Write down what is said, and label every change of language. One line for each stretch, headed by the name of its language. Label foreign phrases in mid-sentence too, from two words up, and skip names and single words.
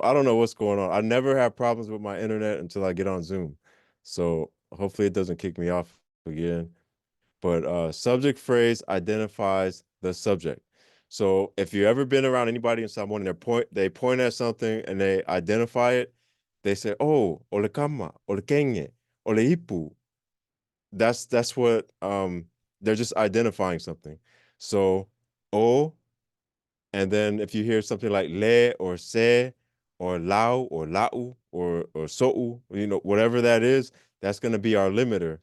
English: I don't know what's going on. I never have problems with my internet until I get on Zoom. So hopefully it doesn't kick me off again. But subject phrase identifies the subject. So if you ever been around anybody in Samoan and they point at something and they identify it, they say,
Samoan: "Oh, ole kama, ole kenge, ole ipu."
English: That's what they're just identifying something. So o, and then if you hear something like le or se or lau or lau or so'u, whatever that is, that's going to be our limiter.